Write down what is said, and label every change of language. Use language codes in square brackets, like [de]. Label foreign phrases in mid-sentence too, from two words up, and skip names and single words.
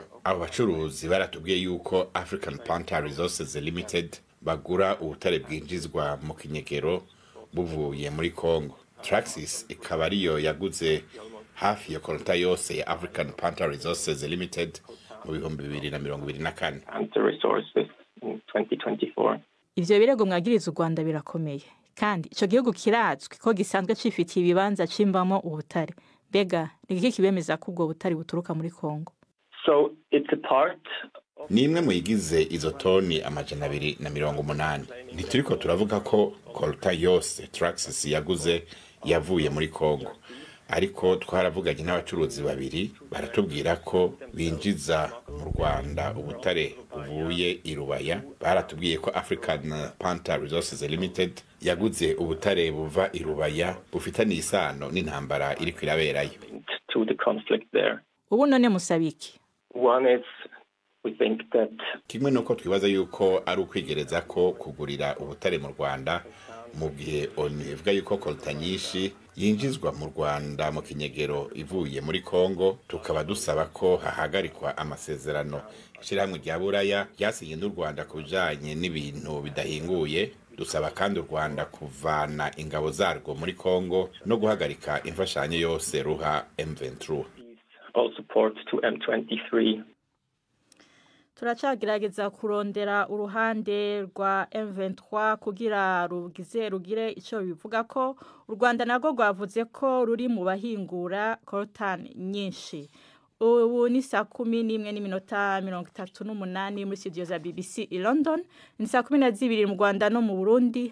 [rn] Abo bacuruzi baratubwiye yuko African Panther Resources Limited bagura ubutare bwinjizwa mu kinyegero buvuye muri Kongo. Traxys ikaba ariyo yaguze hafi ya kolta yose ya African Panther Resources Limited mu bihumbi 2024. [en] Panther Resources in 2024. [rn] Ivyo birego mwagiriza u Rwanda birakomeye. Kandi ico gihugu kirazwi ko gisanzwe cifitiye ibibanza cimbamo ubutare. Bega nigiki kibemeza ko ubwo butare buturuka muri Kongo? [en] So it's a part [rn] ni imwe mu yigize izo toni 280. Ntituriko turavuga ko kolta yose Traxys yaguze yavuye muri Kongo, ariko twaravuganye n'abacuruzi babiri baratubwira ko binjiza mu Rwanda ubutare buvuye irubaya. Baratubwiye ko African Panther Resources Limited yaguze ubutare buva irubaya bufitaniye isano n'intambara iri kwiraberayo. [en] to the conflict there. [rn] Ubu none musabiki. [en] One is we think that [rn] kimwe nuko twibaza yuko ari ukwigereza ko kugurira ubutare mu Rwanda mu gihe ONU ivuga yuko kolta nyinshi yinjizwa mu Rwanda mu kinyegero ivuye muri Kongo. Tukaba dusaba ko hahagarikwa amasezerano ishirahamwe rya Buraya ryasinye n'u Rwanda kubijanye n'ibintu bidahinguye. Dusaba kandi u Rwanda kuvana ingabo zarwo muri Kongo no guhagarika imfashanyo yose ruha M23. [en] all support to M23. [rn] Turacagerageza kurondera uruhande rwa M23 kugira rugire ico bivuga ko u Rwanda nago rwavuze ko ruri mu bahingura coltan nyinshi. Ubu ni saa 11:38 muri studio za BBC i London, ni saa 12 mu Rwanda no mu Burundi.